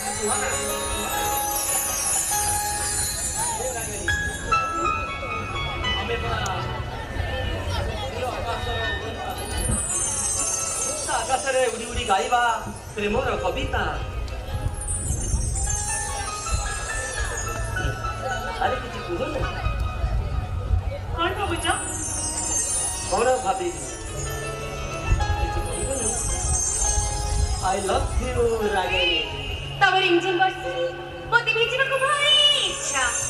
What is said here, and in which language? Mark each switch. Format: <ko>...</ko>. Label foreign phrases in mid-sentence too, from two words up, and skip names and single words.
<or>ଆମେ ଆକାଶରେ ଉଡ଼ି ଉଡ଼ି ଗାଇବା ପ୍ରେମର କବିତା। ଆରେ କିଛି କୁହ ନା। କଣ ଭାବୁଛ? କଣ ଭାବିବି?</or> <en>I love you, Ragini.</en> <or>ତମ ରିମଝିମ ବର୍ଷାରେ ମୋତେ ଭିଜିବାକୁ ଭାରି ଇଚ୍ଛା।</or>